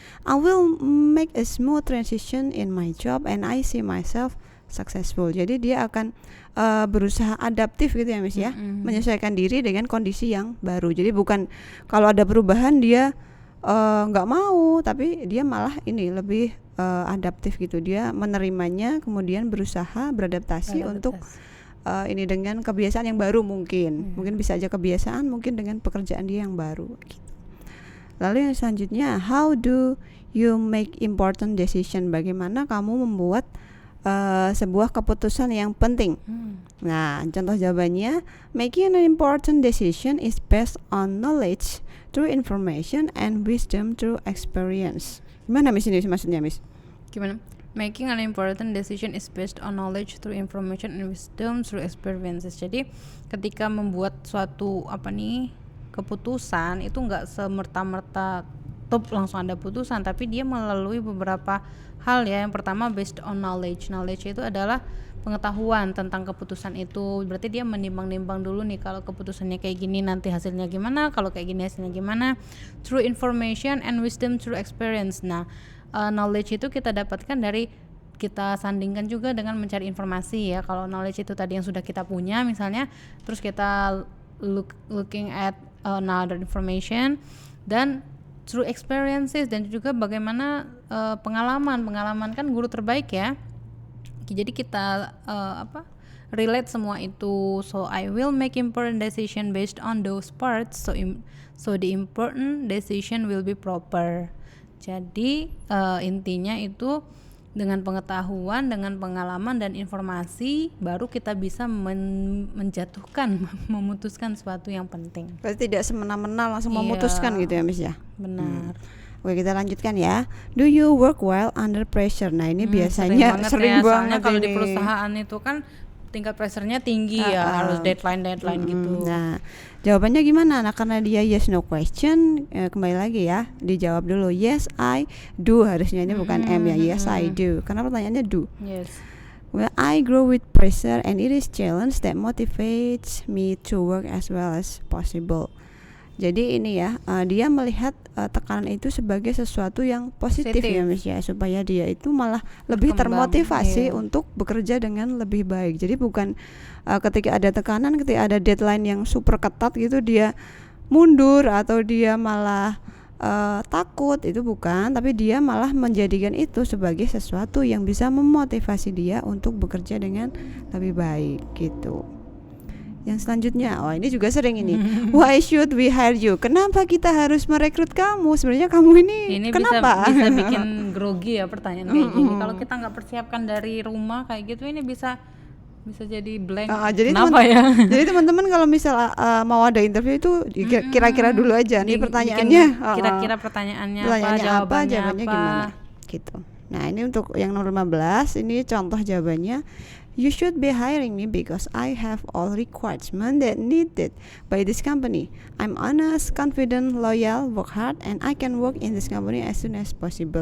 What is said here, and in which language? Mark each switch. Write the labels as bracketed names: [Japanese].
[English] I will make a smooth transition in my job and I see myself successful. [Indonesian] Jadi dia akan berusaha adaptif gitu ya Miss ya, menyesuaikan diri dengan kondisi yang baru. Jadi bukan kalau ada perubahan dia nggak mau, tapi dia malah ini lebih adaptif gitu. Dia menerimanya, kemudian berusaha beradaptasi untuk ini dengan kebiasaan yang baru mungkin bisa aja kebiasaan mungkin dengan pekerjaan dia yang baru gitu. Lalu yang selanjutnya, [English] how do you make important decision? [Indonesian] Bagaimana kamu membuat sebuah keputusan yang penting? Nah, contoh jawabannya, [English] making an important decision is based on knowledge through information and wisdom through experience. [Indonesian] Gimana Miss ini maksudnya Miss? Gimana? [English] Making an important decision is based on knowledge through information and wisdom through experiences. [Indonesian] Jadi ketika membuat suatu keputusan itu nggak semerta-merta langsung ada putusan, tapi dia melalui beberapa hal ya. Yang pertama [English] based on knowledge [Indonesian] itu adalah pengetahuan tentang keputusan itu. Berarti dia menimbang-nimbang dulu nih, kalau keputusannya kayak gini nanti hasilnya gimana, kalau kayak gini hasilnya gimana. [English] Through information and wisdom through experience. [Indonesian] Nah, knowledge itu kita dapatkan dari kita sandingkan juga dengan mencari informasi ya. Kalau knowledge itu tadi yang sudah kita punya misalnya, terus kita [English] looking at another information, [Indonesian] dan through experiences, dan juga bagaimana pengalaman kan guru terbaik ya. Jadi kita relate semua itu. [English] So I will make important decision based on those parts, so the important decision will be proper. [Indonesian] Jadi intinya itu dengan pengetahuan, dengan pengalaman dan informasi, baru kita bisa memutuskan sesuatu yang penting. Berarti tidak semena-mena langsung memutuskan gitu ya Miss ya. Benar. Oke, kita lanjutkan ya. [English] Do you work well under pressure? [Indonesian] Nah, ini biasanya sering banget kalau ini. di perusahaan itu kan tingkat pressure-nya tinggi ya, harus deadline gitu. Nah, jawabannya gimana? Nah, karena dia yes no question, kembali lagi ya, dijawab dulu [English] yes I do, [Indonesian] harusnya ini bukan M ya, yes I do, karena pertanyaannya do. [English] Yes. Well, I grow with pressure and it is challenge that motivates me to work as well as possible. [Indonesian] Jadi ini ya, dia melihat tekanan itu sebagai sesuatu yang positif ya Miss ya, supaya dia itu malah lebih termotivasi untuk bekerja dengan lebih baik. Jadi bukan ketika ada tekanan, ketika ada deadline yang super ketat gitu dia mundur atau dia malah takut, itu bukan, tapi dia malah menjadikan itu sebagai sesuatu yang bisa memotivasi dia untuk bekerja dengan lebih baik gitu. Yang selanjutnya, ini juga sering ini. [English] Why should we hire you? [Indonesian] Kenapa kita harus merekrut kamu? Sebenarnya kamu ini kenapa? Bisa bikin grogi ya pertanyaan kayak gini. Kalau kita nggak persiapkan dari rumah kayak gitu, ini bisa jadi blank. Jadi kenapa ya? Jadi teman-teman kalau misal mau ada interview itu kira-kira dulu aja nih pertanyaannya. Kira-kira pertanyaannya apa, jawabannya gimana? Gitu. Nah, ini untuk yang nomor 15, ini contoh jawabannya. [English] You should be hiring me because I have all requirements that needed by this company. I'm honest, confident, loyal, work hard, and I can work in this company as soon as possible.